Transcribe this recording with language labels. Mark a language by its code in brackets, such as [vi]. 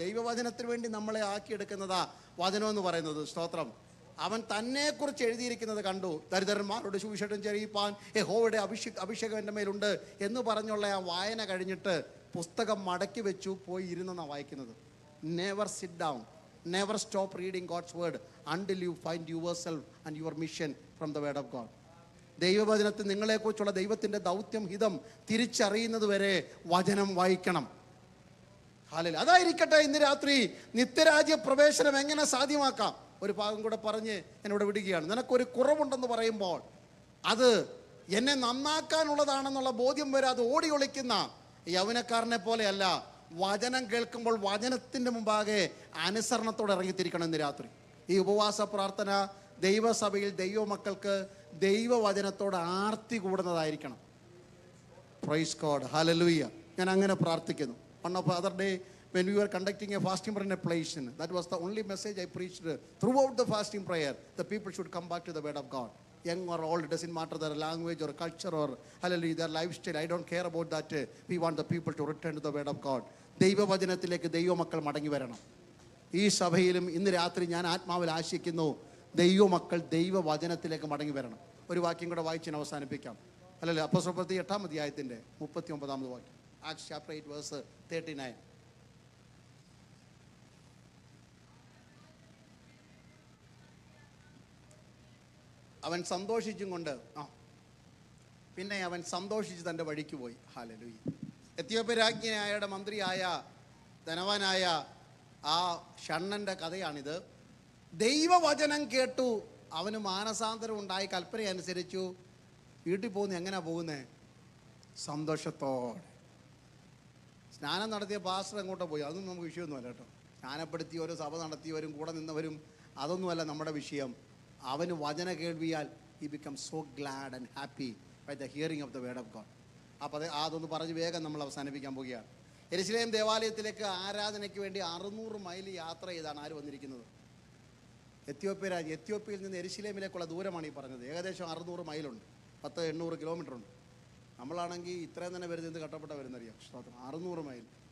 [ml] ദൈവവചനത്തിന് വേണ്ടി നമ്മളെ ആക്കിയെടുക്കുന്നതാ വചനം എന്ന് പറയുന്നത്. സ്തോത്രം. അവൻ തന്നെക്കുറിച്ച് എഴുതിയിരിക്കുന്നത് കണ്ടു. ദരിദ്രന്മാരോട് സുവിശേഷം ചെറിയിപ്പാൻ യഹോവയുടെ അഭിഷേകം എൻ്റെ മേലുണ്ട് എന്ന് പറഞ്ഞുള്ള ആ വായന കഴിഞ്ഞിട്ട് പുസ്തകം മടക്കി വെച്ചു പോയി ഇരുന്നെന്നാണ് വായിക്കുന്നത്. [en] never sit down, never stop reading God's word until you find yourself and your mission from the word of God. [ml] ദൈവവചനത്തിൽ നിങ്ങളെക്കുറിച്ചുള്ള ദൈവത്തിൻ്റെ ദൗത്യം ഹിതം തിരിച്ചറിയുന്നത് വരെ വചനം വായിക്കണം. ഹല്ലേലൂയ. അതായിരിക്കട്ടെ ഇന്ന് രാത്രി നിത്യരാജ്യ പ്രവേശനം എങ്ങനെ സാധ്യമാക്കാം ഒരു ഭാഗം കൂടെ പറഞ്ഞ് എന്നോട് വിടുകയാണ്. നിനക്കൊരു കുറവുണ്ടെന്ന് പറയുമ്പോൾ അത് എന്നെ നന്നാക്കാനുള്ളതാണെന്നുള്ള ബോധ്യം വരെ അത് ഓടി ഒളിക്കുന്ന യൗവനക്കാരനെ പോലെയല്ല, വചനം കേൾക്കുമ്പോൾ വചനത്തിൻ്റെ മുമ്പാകെ അനുസരണത്തോടെ ഇറങ്ങിത്തിരിക്കണം ഇന്ന് രാത്രി. ഈ ഉപവാസ പ്രാർത്ഥന ദൈവസഭയിൽ ദൈവമക്കൾക്ക് ദൈവവചനത്തോട് ആർത്തി കൂടുന്നതായിരിക്കണം. Praise God, hallelujah. ഞാൻ അങ്ങനെ പ്രാർത്ഥിക്കുന്നു. [en] One of the other day when we were conducting a fasting prayer in a place, that was the only message I preached throughout the fasting prayer. The people should come back to the word of God. Young or old, it doesn't matter their language or culture or hallelujah their lifestyle. I don't care about that. We want the people to return to the word of God. [ml] ദൈവവചനത്തിലേക്ക് ദൈവമക്കൾ മടങ്ങി വരണം. ഈ സഭയിലും ഇന്ന് രാത്രി ഞാൻ ആത്മാവിൽ ആശിക്കുന്നു, ദൈവമക്കൾ ദൈവവചനത്തിലേക്ക് മടങ്ങി വരണം. ഒരു വാക്യം കൂടെ വായിച്ച് അവസാനിപ്പിക്കാം. അല്ലല്ലേ, അപ്പോസ്തലപ്രവൃത്തി 8-ാം അധ്യായത്തിൻ്റെ 39-ാമത് വാക്യം. [en] Acts chapter 8 verse 39. [ml] അവൻ സന്തോഷിച്ചും കൊണ്ട് പിന്നെ അവൻ സന്തോഷിച്ച് തൻ്റെ വഴിക്ക് പോയി. ഹല്ലേലൂയ. എത്യോപ്യ രാജ്ഞിയായുടെ മന്ത്രിയായ ധനവാനായ ആ ഷണ്ണൻ്റെ കഥയാണിത്. ദൈവവചനം കേട്ടു, അവന് മാനസാന്തരം ഉണ്ടായി, കൽപ്പന അനുസരിച്ചു, വീട്ടിൽ പോകുന്ന എങ്ങനെയാ പോകുന്നേ? സന്തോഷത്തോടെ. സ്നാനം നടത്തിയ പാസ്റ്റർ എങ്ങോട്ടോ പോയി, അതൊന്നും നമുക്ക് വിഷയമൊന്നുമല്ല കേട്ടോ. സ്നാനപ്പെടുത്തിയവരും സഭ നടത്തിയവരും കൂടെ നിന്നവരും അതൊന്നുമല്ല നമ്മുടെ വിഷയം. അവന് വചന കേൾവിയാൽ [en] he becomes so glad and happy by the hearing of the word of God. [ml] അപ്പോൾ അതൊന്ന് പറഞ്ഞ് വേഗം നമ്മൾ അവസാനിപ്പിക്കാൻ പോവുകയാണ്. യെരുശലേം ദേവാലയത്തിലേക്ക് ആരാധനയ്ക്ക് വേണ്ടി 600 മൈൽ യാത്ര ചെയ്താണ് ആര് വന്നിരിക്കുന്നത്? എത്യോപ്യയിൽ നിന്ന് യെരുശലേമിലേക്കുള്ള ദൂരമാണ് ഈ പറഞ്ഞത്. ഏകദേശം 600 മൈലുണ്ട്, 1000-800 കിലോമീറ്റർ ഉണ്ട്. നമ്മളാണെങ്കിൽ ഇത്രയും തന്നെ വരുന്നത് എന്ത് കട്ടപ്പെട്ട വരുന്നറിയാം. 600 മൈൽ.